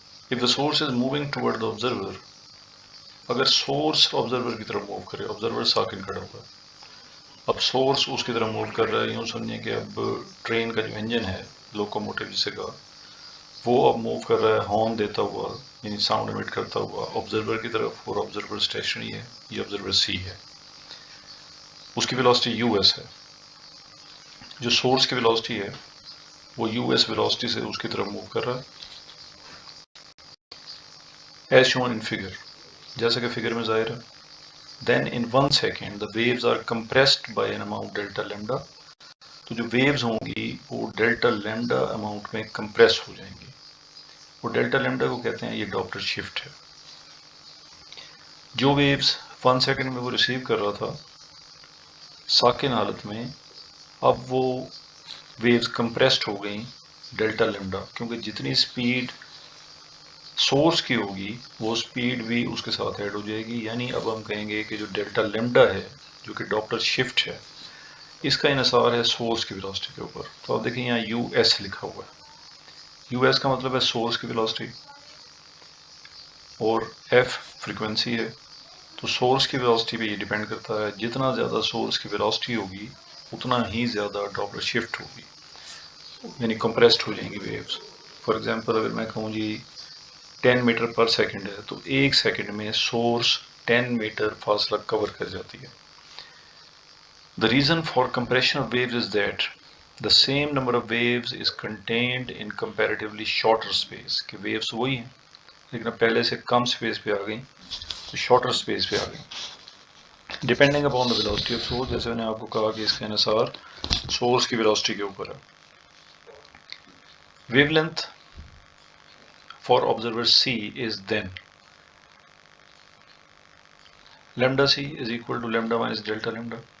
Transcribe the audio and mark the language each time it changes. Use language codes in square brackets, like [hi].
[en] if the source is moving toward the observer, [ur] اگر source observer کی طرف move کرے، آبزرور ساکن کھڑا ہوا ہے، اب سورس اس کی طرف موو کر رہا ہے. یوں سمجھیں کہ اب ٹرین کا جو انجن ہے، لوکوموٹیو جسے کہا، وہ اب موو کر رہا ہے ہارن دیتا ہوا، یعنی ساؤنڈ ایمٹ کرتا ہوا آبزرور کی طرف، اور آبزرور اسٹیشنری ہے، یہ آبزرور سی ہے. اس کی ویلوسٹی یو ایس ہے. جو سورس کی ویلوسٹی ہے وہ یو ایس ویلوسٹی سے اس کی طرف موو کر رہا ہے. [en] as shown in figure, [ur] جیسا کہ فگر میں ظاہر ہے. [en] Then in 1 second the waves are compressed by an amount delta lambda. [ur] تو جو ویوز ہوں گی وہ ڈیلٹا لیمڈا اماؤنٹ میں کمپریس ہو جائیں گی. وہ ڈیلٹا لیمڈا کو کہتے ہیں یہ ڈاپلر شفٹ ہے. جو ویوز 1 سیکنڈ میں وہ ریسیو کر رہا تھا ساکن حالت میں، اب وہ ویوز کمپریسڈ ہو گئیں ڈیلٹا لیمڈا، کیونکہ جتنی سپیڈ سورس کی ہوگی وہ سپیڈ بھی اس کے ساتھ ایڈ ہو جائے گی. یعنی اب ہم کہیں گے کہ جو ڈیلٹا لیمڈا ہے جو کہ ڈاپلر شفٹ ہے، اس کا انحصار ہے سورس کی ویلوسٹی کے اوپر. تو آپ دیکھیں یہاں یو ایس لکھا ہوا ہے. یو ایس کا مطلب ہے سورس کی ویلوسٹی، اور ایف فریکوینسی ہے. تو سورس کی ویلوسٹی پہ یہ ڈیپینڈ کرتا ہے، جتنا زیادہ سورس کی ویلوسٹی ہوگی اتنا ہی زیادہ ڈاپلر شفٹ ہوگی، یعنی کمپریسڈ ہو جائیں گی ویوز. [en] for example [ur] اگر میں کہوں جی 10 میٹر پر سیکنڈ ہے، تو ایک سیکنڈ میں سورس 10 میٹر فاصلہ کور کر جاتی ہے. [en] The reason for compression of waves is that the same number of waves is contained in comparatively shorter space. [ur] کہ waves وہی ہیں لیکن اب پہلے سے کم سپیس پہ آ گئیں، تو شارٹر سپیس پہ آ گئیں. [en] depending upon the velocity of source, [ur] جیسے میں نے آپ کو کہا کہ اس کا انحصار سورس کی ویلوسٹی کے اوپر ہے. [en] Wavelength for observer C is then lambda C is equal to lambda minus delta lambda.